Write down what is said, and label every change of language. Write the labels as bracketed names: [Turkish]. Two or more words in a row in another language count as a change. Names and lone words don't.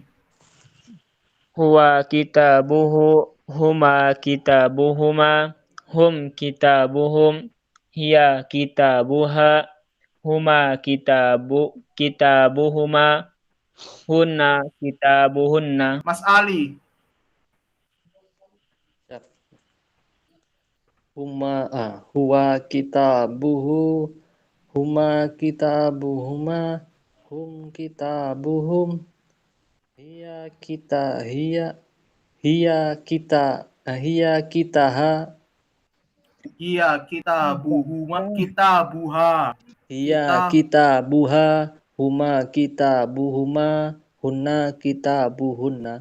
[Arabic] هو كتابه، هما كتابهما، هم كتابهم، هي كتابها، هما كتابهما، هن كتابهن. Mas Ali, هو كتابه، هما كتابهما، هم كتابهم، هي كتاها, هي كتابهما، كتابها, هي كتابها، هما كتابهما، هن كتابهن.